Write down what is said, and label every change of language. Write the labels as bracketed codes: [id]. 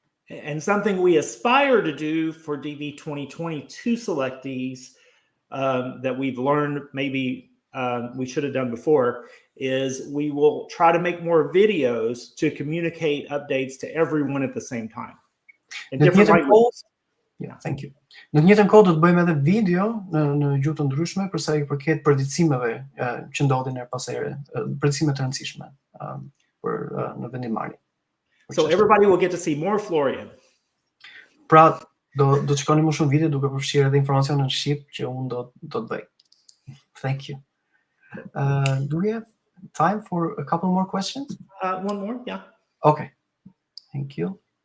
[en] And something we aspire to do for DV 2022 selectees that we've learned maybe we should have done before is we will try to make more videos to communicate updates to everyone at the same time. In different languages. Yeah, thank you. [sq] Në të njëjtën kohë do të bëjmë edhe video në gjuhë të ndryshme për sa i përket përgjigjësimeve që ndodhin her pas here, përgjigjësime të rëndësishme për në vendimarrje. [en] So everybody will get to see more Florian. [sq] Pra do të shikoni më shumë video duke përfshirë edhe informacionin shqip që unë do të bëj. [en] Thank you. Do we have time for a couple more questions? One more, yeah. Okay. Thank you.